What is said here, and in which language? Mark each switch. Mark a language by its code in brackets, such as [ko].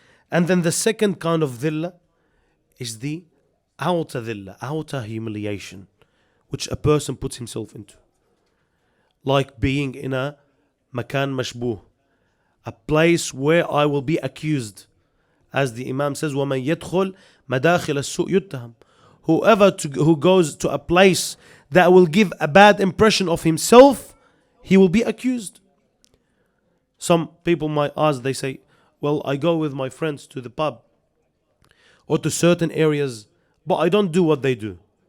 [en] And then the second kind of dhilla is the outer dhilla, outer humiliation, which a person puts himself into. Like being in a makan mashbuh, a place where I will be accused. [ar] As the Imam says, وَمَنْ يَدْخُلْ مَدَاخِلَ السُّوءِ يُتَّهَمْ. [en] Who goes to a place that will give a bad impression of himself, he will be accused. Some people might ask, they say, well, I go with my friends to the pub or to certain areas, but I don't do what they do.